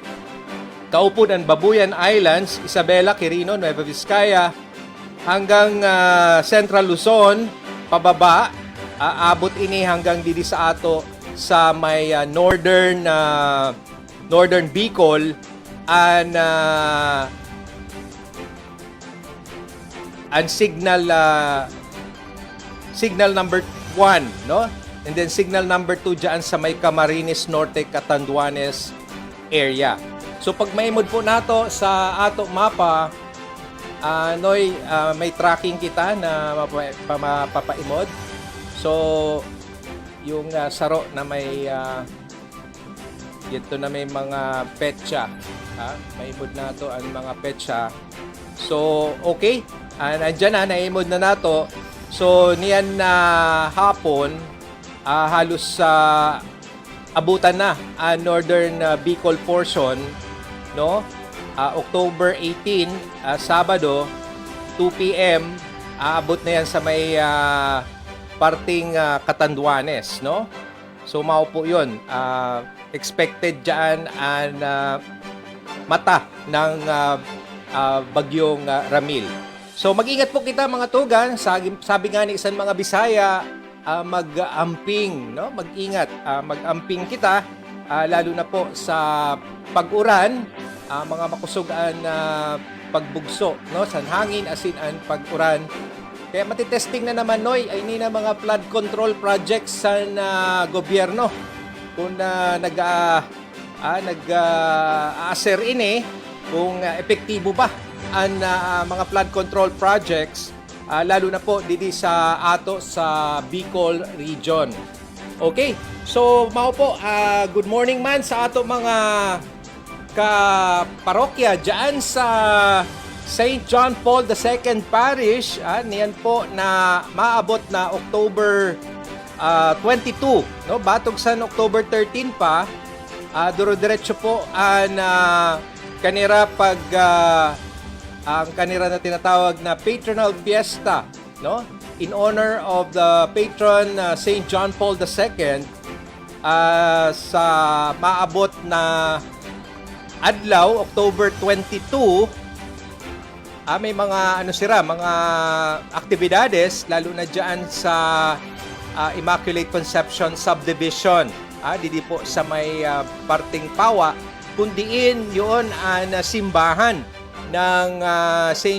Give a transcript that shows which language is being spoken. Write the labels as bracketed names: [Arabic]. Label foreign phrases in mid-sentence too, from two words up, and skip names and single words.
[Bikol] kaupod ang Babuyan Islands, Isabela, Quirino, Nueva Vizcaya, hanggang Central Luzon, pababa, abot ini hanggang didi sa ato sa may northern Bicol, [English] and signal number 1, no? And then signal number 2 diyan sa may Camarines Norte, Catanduanes area. [Bikol] So pag maimod po nato sa ato mapa, Noy, may tracking kita na mapapaimod. So yung saro na may ito na may mga petsa, maimod nato ang mga petsa. So okay, nandiyan na, naimod na nato. So niyan na hapon, halos abutan na northern Bicol portion, no? [English] October 18, Sabado, 2 p.m. [Filipino] aabot na yan sa may parting Catanduanes, no? So maupo yun. Expected dyan ang mata ng bagyong Ramil. [Bikol] So mag-ingat po kita mga tugan. Sabi nga ni isang mga Bisaya, mag-amping, no? Mag-ingat, mag-amping kita, lalo na po sa pag-uran, mga makusugan na pagbugso, no? Sa hangin, asin ang pag-uran. Kaya matitesting na naman, Noy, ay ni na mga [English] flood control projects [Bikol] sa gobyerno. Kung nag-aaser ini, kung epektibo ba ang mga [English] flood control projects, [Bikol] lalo na po didi sa ato sa Bicol region. Okay, so mao po, [English] good morning [Bikol] man sa ato mga ka-parokya dyan sa St. John Paul II Parish. Niyan po na maabot na October 22, no? Batog sa October 13 pa, duro-diretso po ang kanira ang kanira na tinatawag na [English] patronal fiesta, [Bikol] no? [English] In honor of the patron St. John Paul II, [Bikol] sa maabot na adlaw, October 22, may mga mga aktibidades, lalo na diyan sa Immaculate Conception Subdivision, didi po sa may parting Pawa, kundiin yun ang simbahan ng St.